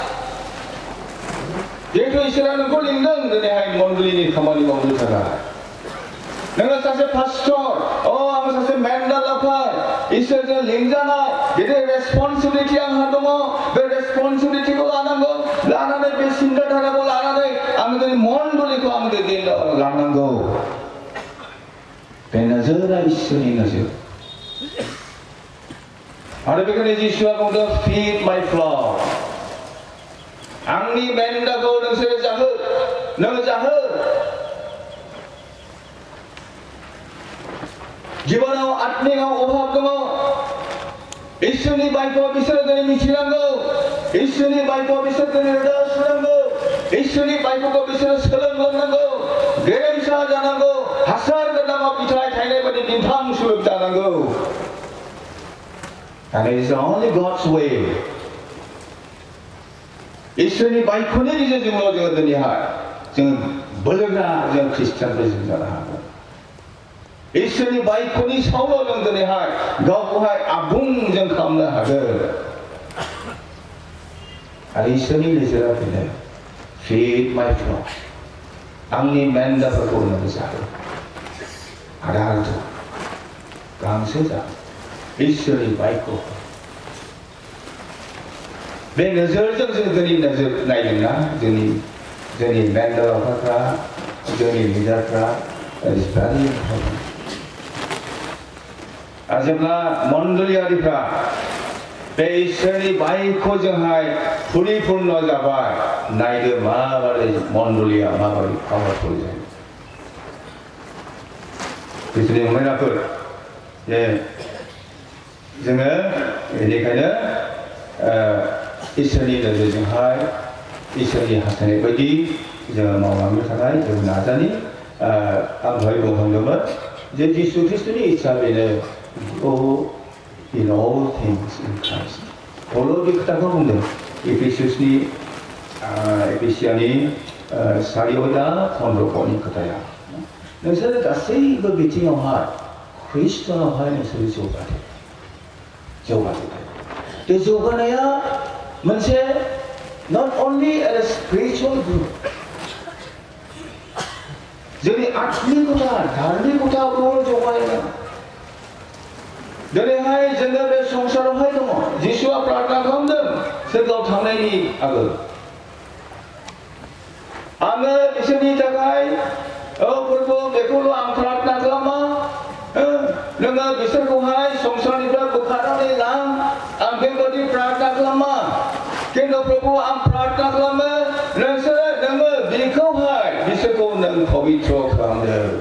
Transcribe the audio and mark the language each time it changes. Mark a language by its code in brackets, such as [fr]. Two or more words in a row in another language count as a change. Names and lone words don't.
[brx] जिहेतु इसोरा नोंखौ लिंदों दिनैहाय मण्डलिनि खामानि मावनो थाखाय नोङो सासे पास्टर आं सासे मेन्डाल लावखार इसोरजों लिंजानाय गिदिर रेसपन्सिबिलिटि आंहा दङ बे रेसपन्सिबिलिटिखौ लानांगौ लानानै बे सिन्ताधाराखौ लानानै आं दिनै मण्डलिखौ आं दिनै लानांगौ बे नोजोरा इसोरनि नोजोर आरो बेखायनो जिसुआ बुंदों [en] feed my flock [brx] आंनि मेन्दाखौ नोंसोरो जाहो नों जाहो जीवनाव आत्मिकआव अभाब दङ इसोरनि बायखौ बिसोरो दिनै मिथिनांगौ इसोरनि बायखौ बिसोर दिनै रोदा सुनांगौ इसोरनि बायखौ बिसोरो सोलोंलांनांगौ गेरेमसा जानांगौ हासार गोनाङाव फिथाइ थायनाय बायदि दिन्थां सुलुक जानांगौ [en] and it is only God's way [brx] इसोरनि बायखौनि गेजेरजोंल' जोङो दिनैहाय जोङो बोलोगोरा जों ख्रिस्टियानफोर जों जानो हागोन इसोरनि बायखौनि सायावल' जों दिनैहाय गावखौहाय आबुं जों खालामनो हागोन आरो इसोरनि नोजोरा बेनो [en] feed my flock [brx] आंनि मेन्दाफोरखौ नों जाहो आदार जा गांसो जा इसोरनि बायखौ बे नोजोरजों जों दिनै नोजोर नायदोंना जोंनि मेन्दाफोरा जोंनि लिडारफ्रा [en] is very important [brx] आरो जेब्ला मण्डलियारिफ्रा बे इसोरनि बायखौ जोंहाय परिपुर्ण जाबाय नायदो माबायदि मण्डलिया माबायदि पावारफुल जायो बिसोरनि फंबायफोर जे जोङो बेनिखायनो इसोरनि नोजोरजोंहाय इसोरनि हास्थायनाय बायदि जोङो मावलांनो थाखाय जों नाजानि आं दहाय बुंखांदोंमोन जे जिसु ख्रिस्टनि इस्सा बेनो [en] go in all things in Christ [brx] पौल बे खोथाखौ बुंदों एफेसियानि 4:15 खोथाया नोंसोरो गासैबो बिथिङावहाय ख्रिस्टनावहाय नोंसोरो जौगादो बे जौगानाया मोनसे [en] not only as a spiritual group [brx] जोंनि आत्मिकता धार्मिकताखौल' जौगायो दिनैहाय जोङो बे संसारावहाय दङ जिसुआ प्रार्थना खालामदों सोरगोआव थांनायनि आगोल आङो बिसोरनि थाखाय फोरबो बेखौल' आं प्रार्थना खालामा नोङो बिसोरखौहाय संसारनिफ्राय बोखारनानै लां आं बेबायदि प्रार्थना खालामा खिन्थु प्रभु आं प्रार्थना खालामो नोङो बेखौहाय बिसोरखौ नों पबित्र खालामदो